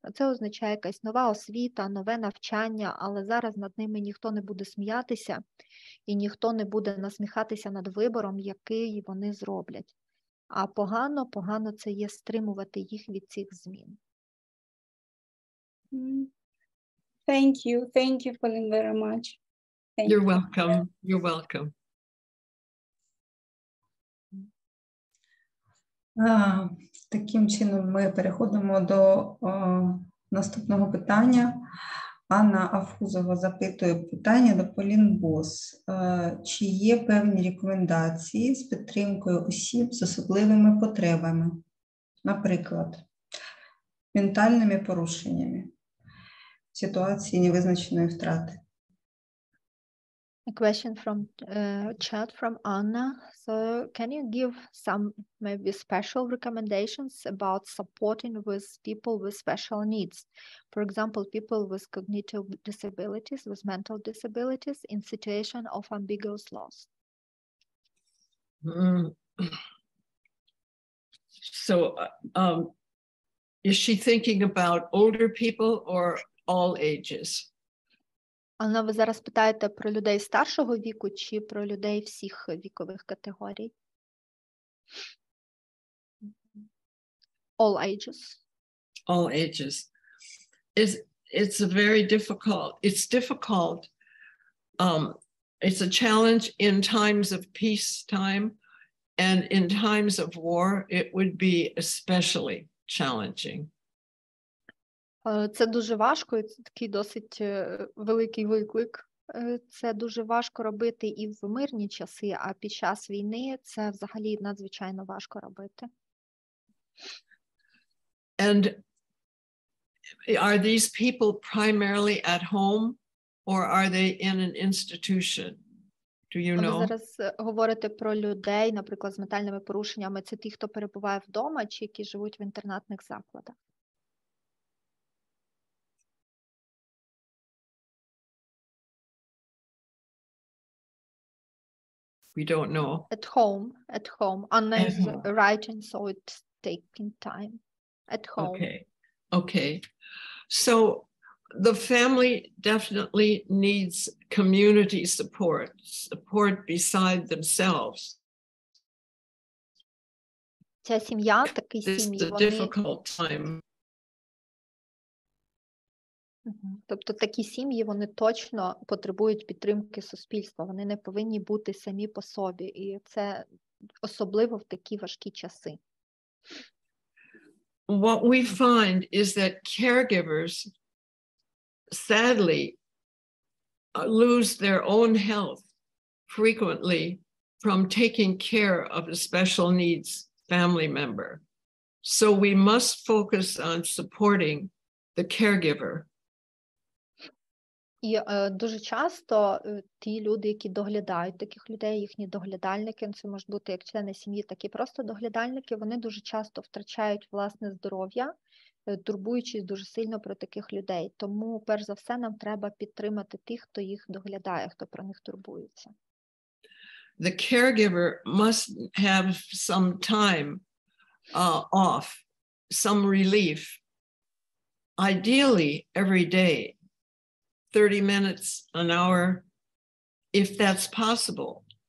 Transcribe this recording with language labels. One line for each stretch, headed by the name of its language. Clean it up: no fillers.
Ukrainian: Це означає якась нова освіта, нове навчання, але зараз над ними ніхто не буде сміятися, і ніхто не буде насміхатися над вибором, який вони зроблять. А погано це є стримувати їх від цих змін.
English: Thank you, Полін, very much. You're welcome. You're welcome.
Ukrainian: Таким чином ми переходимо до наступного питання. Анна Афузова запитує питання до Полін Босс. Чи є певні рекомендації з підтримкою осіб з особливими потребами, наприклад, ментальними порушеннями в ситуації невизначеної втрати?
English: A question from chat from Anna. So can you give some maybe special recommendations about supporting with people with special needs? For example, people with cognitive disabilities, with mental disabilities in situation of ambiguous loss. So is she thinking about older people or all ages?
Ukrainian: Анна, ви зараз питаєте про людей старшого віку чи про людей всіх вікових категорій?
English: All ages. All ages. It's a very difficult, it's difficult. It's a challenge in times of peacetime, and in times of war, it would be especially challenging.
Ukrainian: Це дуже важко, і це такий досить великий виклик. Це дуже важко робити і в мирні часи, а під час війни це взагалі надзвичайно важко робити.
English: And are these people primarily at home, or are they in an institution? Do you know?
Ukrainian: Ви зараз говорите про людей, наприклад, з ментальними порушеннями. Це ті, хто перебуває вдома, чи які живуть в інтернатних закладах?
English: We don't know. At home. Anna is writing, so it's taking time. At home. Okay. So the family definitely needs community support beside themselves.
Ukrainian: Ця сім'я, такі
English: This is
Ukrainian: сім'ї,
English: a
Ukrainian: вони...
English: difficult time.
Ukrainian: Тобто такі сім'ї, вони точно потребують підтримки суспільства, вони не повинні бути самі по собі, і це особливо в такі важкі часи.
English: What we find is that caregivers sadly lose their own health frequently from taking care of a special needs family member. So we must focus on supporting the caregiver.
Ukrainian: І дуже часто ті люди, які доглядають таких людей, їхні доглядальники, це можуть бути як члени сім'ї, так і просто доглядальники, вони дуже часто втрачають власне здоров'я, турбуючись дуже сильно про таких людей. Тому, перш за все, нам треба підтримати тих, хто їх доглядає, хто про них турбується.
English: The caregiver must have some time off, some relief, ideally every day, 30 minutes, an hour, if that's possible.